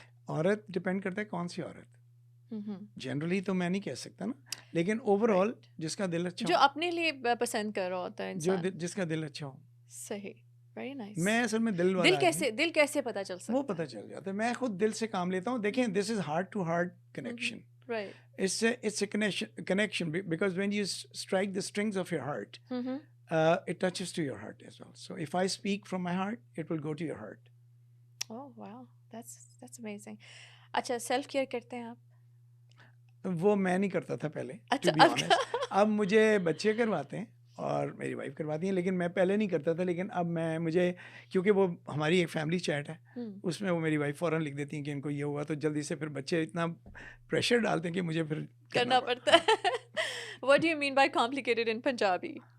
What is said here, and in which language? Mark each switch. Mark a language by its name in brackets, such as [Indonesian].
[Urdu] عورت ڈپینڈ کرتا ہے کون سی عورت. جنرلی تو میں نہیں کہہ سکتا نا, لیکن اوور آل جس کا دل اچھا ہو, جو اپنے لیے پسند کر رہا ہوتا ہے انسان, جس کا دل اچھا ہو. صحیح, ویری نائس. میں اصل میں دل کیسے پتہ چل سکتا ہے؟ وہ پتہ چل جاتا ہے. میں خود دل سے کام لیتا ہوں. دیکھیں, [English] This is heart to heart connection. Right. It's a connection because when you strike the strings of your heart, it touches to your heart as well. So if I speak from my heart, it will go to your heart. Oh wow, that's amazing. [Urdu] اچھا self care کرتے ہیں آپ؟ وہ میں نہیں کرتا تھا پہلے, [English] To be honest. [Urdu] اب مجھے بچے کرواتے ہیں اور میری وائف کرواتی ہیں, لیکن میں پہلے نہیں کرتا تھا. لیکن اب مجھے کیونکہ وہ ہماری ایک فیملی چیٹ ہے, اس میں وہ میری وائف فوراً لکھ دیتی ہیں کہ ان کو یہ ہوا, تو جلدی سے پھر بچے اتنا پریشر ڈالتے ہیں کہ مجھے پھر کرنا پڑتا ہے. [English] What do you mean by complicated in Punjabi?